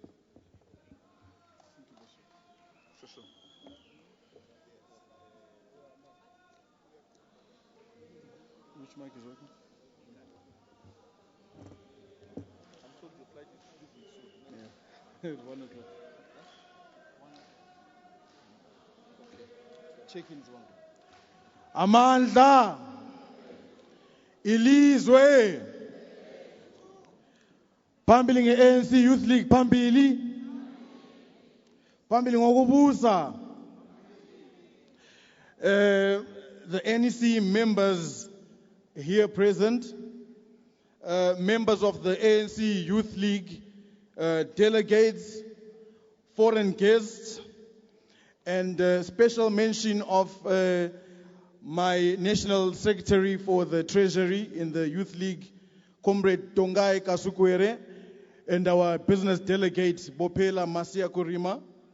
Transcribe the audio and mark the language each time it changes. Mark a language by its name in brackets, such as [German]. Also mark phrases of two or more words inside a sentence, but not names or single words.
[English] Which mic is working? I'm told your flight is leaving soon. Yeah. 1 o'clock. Check-in is 1. [Zulu] Amandla ilizwe phambili nge-ANC Youth League phambili ngokubusa. [English] The NEC members here present, members of the ANC Youth League, delegates, foreign guests, and special mention of my National Secretary for the Treasury in the Youth League, Comrade Tongai Kasukwere, and our business delegate, Bopela Masia Kurima.